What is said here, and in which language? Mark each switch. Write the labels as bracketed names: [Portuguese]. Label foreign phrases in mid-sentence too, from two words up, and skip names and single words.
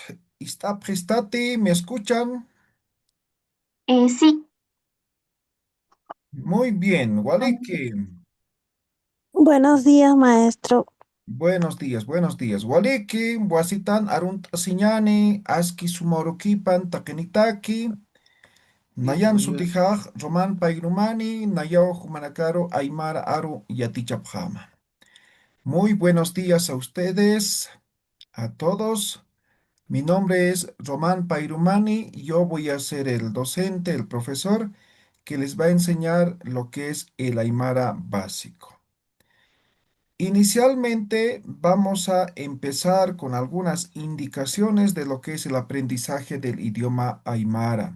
[Spanish] Está prestati, ¿me escuchan? Sí, Muy bien, Waliki. Buenos días, maestro. Buenos días. [Aymara] Waliki, Wasitan, Arunt Asiñani, Aski Sumorukipan, Takenitaki, Nayan Sutijaj, Roman Pairumani, Nayao Humanakaro, Aymara Aru Yatichapjama. [Spanish] Muy buenos días a ustedes, a todos. Mi nombre es Román Pairumani y yo voy a ser el docente, el profesor que les va a enseñar lo que es el Aymara básico. Inicialmente vamos a empezar con algunas indicaciones de lo que es el aprendizaje del idioma Aymara.